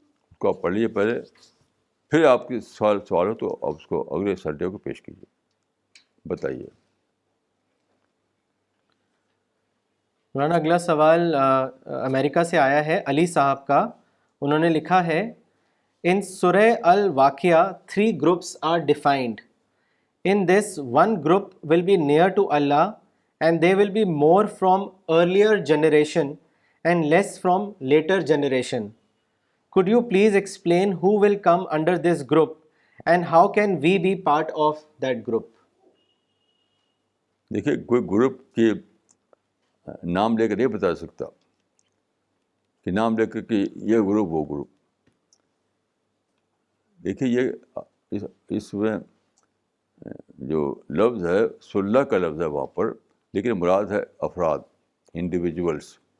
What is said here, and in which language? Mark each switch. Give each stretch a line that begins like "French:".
Urdu: اس کو آپ پڑھ لیجیے پہلے, پھر آپ کی سوال ہو تو آپ اس کو اگلے سنڈے کو پیش کیجیے. بتائیے. مولانا اگلا سوال امریکہ سے آیا ہے, علی صاحب کا. انہوں نے لکھا ہے,
English: In سورہ الواقعہ 3 groups are defined. In this, one group will be near to Allah and they will be more from earlier generation and less from later generation. Could you please explain who will come under this group and how can we be part of that group?
Urdu: دیکھیے, کوئی group کی نام لے کے نہیں بتا سکتا کہ نام لے کے کہ یہ گروپ وہ گروپ. دیکھیے, یہ اس میں جو لفظ ہے صلح کا لفظ ہے وہاں پر, لیکن مراد ہے افراد, انڈیویجولس.